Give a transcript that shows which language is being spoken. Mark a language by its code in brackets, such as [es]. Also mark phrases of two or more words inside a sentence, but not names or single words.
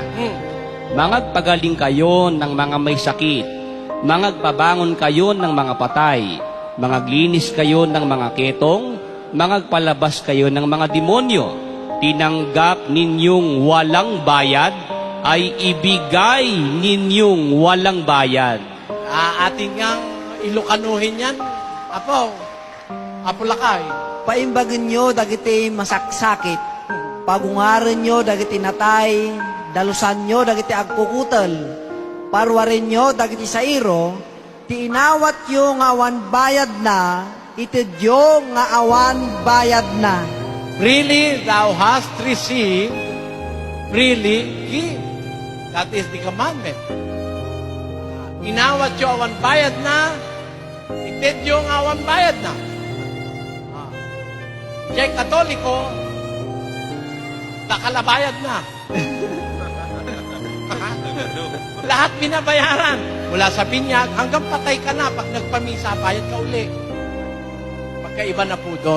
[tl] Mangagpagaling kayo ng mga may sakit, mangagpabangon kayo ng mga patay, mangaglinis kayo ng mga ketong, mangagpalabas kayo ng mga demonyo. Tinanggap ninyong walang bayad, ay ibigay ninyong walang bayad. Ating ngang ilukanuhin yan. [ilo] Apo Lakay. Paimbagin nyo dagiti masaksakit. Pagungaran nyo dagiti natay. Dalusan nyo dagiti agkukutel. Parwarin nyo dagiti sairo. Ti inawat yo nga awan bayad na. Itidyo nga awan bayad na. [en] Freely thou hast received, freely give. That is the commandment. [ilo] Inawat yo awan bayad na, itid yo nga awan bayad na. [tl] Kaya Katoliko, nakalabayad na. Lahat binabayaran. Mula sa binyag, hanggang patay ka na. Pag nagpamisa, bayad ka uli. Magkaiba na po doon.